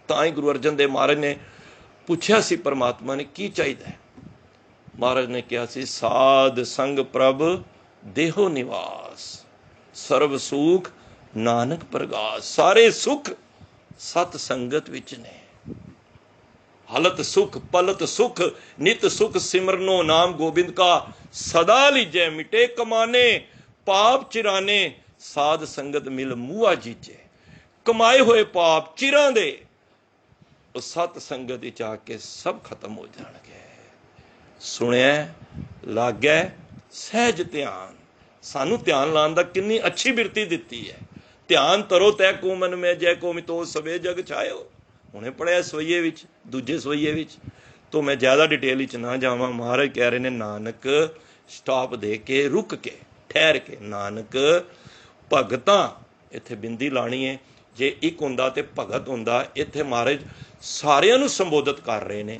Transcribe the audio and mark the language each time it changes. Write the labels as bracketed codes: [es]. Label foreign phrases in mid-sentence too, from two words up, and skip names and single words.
[pa] ਤਾਂ ਹੀ ਗੁਰੂ ਅਰਜਨ ਦੇਵ ਮਹਾਰਾਜ ਨੇ ਪੁੱਛਿਆ ਸੀ ਪਰਮਾਤਮਾ ਨੇ ਕੀ ਚਾਹੀਦਾ ਹੈ? ਮਹਾਰਾਜ ਨੇ ਕਿਹਾ ਸੀ ਸਾਧ ਸੰਗ ਪ੍ਰਭ ਦੇਹੋ ਨਿਵਾਸ, ਸਰਬ ਸੁਖ ਨਾਨਕ ਪ੍ਰਗਾਸ। ਸਾਰੇ ਸੁਖ ਸਤ ਸੰਗਤ ਵਿੱਚ ਨੇ। ਹਲਤ ਸੁਖ ਪਲਤ ਸੁਖ ਨਿਤ ਸੁਖ ਸਿਮਰਨੋ ਨਾਮ ਗੋਬਿੰਦ ਕਾ, ਸਦਾ ਲੀਜੇ ਮਿਟੇ ਕਮਾਨੇ ਪਾਪ ਚਿਰਾਨੇ, ਸਾਧ ਸੰਗਤ ਮਿਲ ਮੂਆ ਜੀਚੇ। ਕਮਾਏ ਹੁਏ ਪਾਪ ਚਿਰਾਂ ਦੇ ਸਤ ਸੰਗਤ ਵਿਚ ਆਕੇ ਸਭ ਖ਼ਤਮ ਹੋ ਜਾਣਗੇ। ਸੁਣਿਆ ਲਾਗੈ ਸਹਜ ਧਿਆਨ। ਸਾਨੂੰ ਧਿਆਨ ਲਾਣੇ ਦਾ ਕਿਤਨੀ ਅੱਛੀ ਬਿਰਤੀ ਦਿੱਤੀ ਹੈ। ਧਿਆਨ ਤਰੋ ਤੈ ਕੋ ਮਨ ਮੇਂ ਜੈ ਕੋ ਮਿਤੋ ਸਵੇ ਜਗ ਛਾਯੋ। ਹੁਣੇ ਪੜ੍ਹਿਆ ਸਵਈਏ ਵਿੱਚ, ਦੂਜੇ ਸਵਈਏ ਵਿੱਚ, ਤੋਂ ਮੈਂ ਜ਼ਿਆਦਾ ਡਿਟੇਲ ਵਿੱਚ ਨਾ ਜਾਵਾਂ। ਮਹਾਰਾਜ ਕਹਿ ਰਹੇ ਨੇ ਨਾਨਕ ਸਟਾਪ ਦੇ ਕੇ ਰੁਕ ਕੇ ਠਹਿਰ ਕੇ, ਨਾਨਕ ਭਗਤਾਂ, ਇੱਥੇ ਬਿੰਦੀ ਲਾਣੀ ਹੈ। ਜੇ ਇੱਕ ਹੁੰਦਾ ਤੇ ਭਗਤ ਹੁੰਦਾ। ਇੱਥੇ ਮਹਾਰਾਜ ਸਾਰਿਆਂ ਨੂੰ ਸੰਬੋਧਿਤ ਕਰ ਰਹੇ ਨੇ।